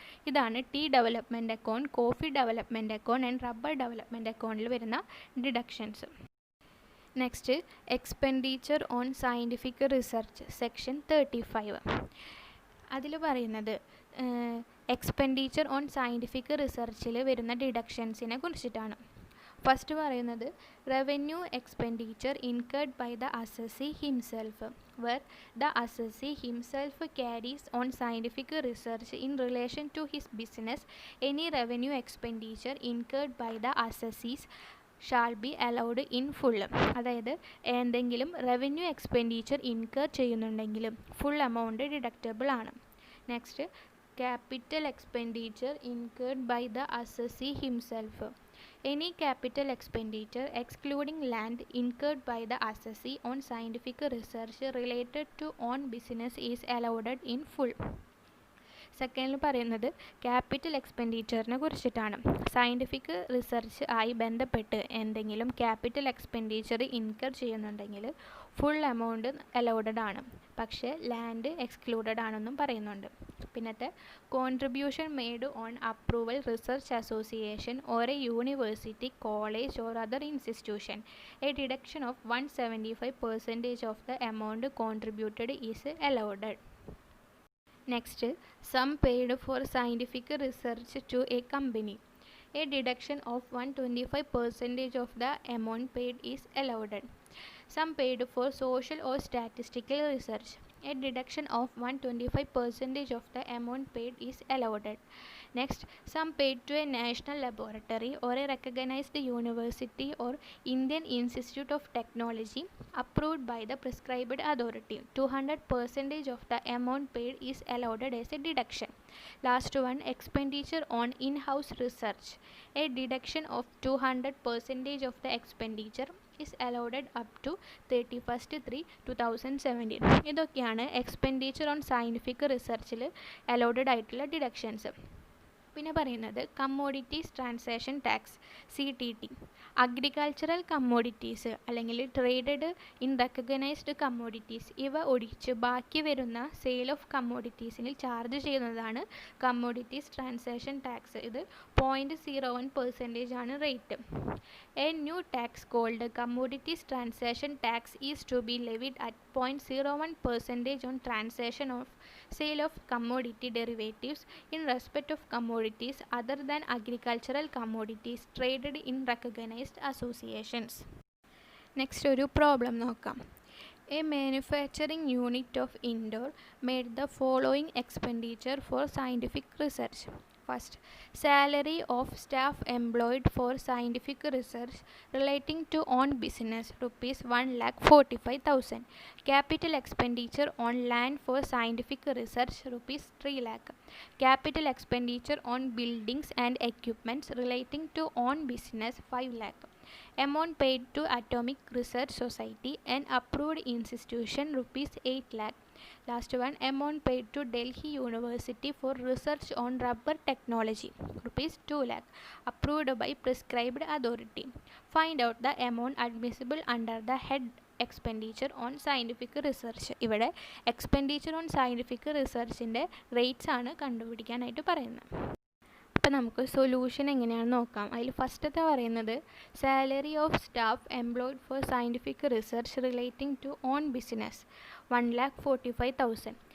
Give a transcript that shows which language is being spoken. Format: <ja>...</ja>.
<ml>ഇതാണ് tea development account, coffee development account and rubber development അക്കൗണ്ടിൽ വരുന്ന deductions. Next expenditure on scientific research section 35. അതിൽ പറയുന്നത് expenditure on scientific റിസർച്ചിൽ വരുന്ന ഡിഡക്ഷൻസിനെ കുറിച്ചിട്ടാണ്.</ml> <en>first</en> <ml>പറയുന്നത്</ml> <en>Revenue expenditure incurred by the assessee himself where the assessee himself carries on scientific research in relation to his business. Any revenue expenditure incurred by the assessees shall be allowed in full.</en> <ml>അതായത് എന്തെങ്കിലും revenue expenditure incur ചെയ്യുന്നുണ്ടെങ്കിലും full amount deductible ആണ്.</ml> <en>Next, capital expenditure incurred by the assessee himself. Any capital expenditure excluding land incurred by the assessee on scientific research related to own business is allowed in full.</en> <ml>സെക്കൻഡിൽ പറയുന്നത് capital എക്സ്പെൻഡിച്ചറിനെ കുറിച്ചിട്ടാണ്. Scientific research ആയി ബന്ധപ്പെട്ട് എന്തെങ്കിലും capital expenditure incur ചെയ്യുന്നുണ്ടെങ്കിൽ full amount allowed ആണ്, പക്ഷേ land excluded ആണെന്നും പറയുന്നുണ്ട്.</ml> <en>പിന്നത്തെ contribution made on approval research association or a university college or other institution a deduction of 175% of the amount contributed is allowed. Next, sum paid for scientific research to a company. A deduction of 125% of the amount paid is allowed. Sum paid for social or statistical research. A deduction of 125% of the amount paid is allowed. Next, sum paid to a national laboratory or a recognized university or Indian Institute of Technology approved by the prescribed authority. 200% of the amount paid is allowed as a deduction. Last one, expenditure on in-house research. A deduction of 200% of the expenditure is allowed up to 31/3/2017.</en> <ml>ഇതൊക്കെയാണ് expenditure on scientific റിസർച്ചിൽ allowed ആയിട്ടുള്ള deductions. പിന്നെ പറയുന്നത് commodities transaction tax CTT. Agricultural commodities അല്ലെങ്കിൽ traded in recognised commodities ഇവ ഒഴിച്ച് ബാക്കി വരുന്ന sale of കമ്മോഡിറ്റീസിന് charge ചെയ്യുന്നതാണ് കമ്മോഡിറ്റീസ് ട്രാൻസാക്ഷൻ ടാക്സ്. ഇത് 0.01% ആണ് rate.</ml> <en>A new tax called commodities transaction tax is to be levied at 0.01% on transaction of sale of commodity derivatives in respect of commodities other than agricultural commodities traded in recognized associations.</en> <ml>Next ഒരു problem നോക്കാം.</ml> <en>A manufacturing unit of Indore made the following expenditure for scientific research. First, salary of staff employed for scientific research relating to own business rupees 1,45,000. Capital expenditure on land for scientific research rupees 3 lakh. Capital expenditure on buildings and equipments relating to own business 5 lakh. Amount paid to Atomic Research Society and approved institution rupees 8 lakh. Last one, amount paid to Delhi University for research on rubber technology rupees 2 lakh approved by prescribed authority. Find out the amount admissible under the head expenditure on scientific research.</en> <ml>ഇവിടെ expenditure on scientific റിസർച്ചിൻ്റെ rates ആണ് കണ്ടുപിടിക്കാനായിട്ട് പറയുന്നത്. അപ്പോൾ നമുക്ക് solution എങ്ങനെയാണെന്ന് നോക്കാം. അതിൽ ഫസ്റ്റത്തെ പറയുന്നത്</ml> <en>salary of staff employed for scientific research relating to on business</en> <ml>1,45,000.</ml>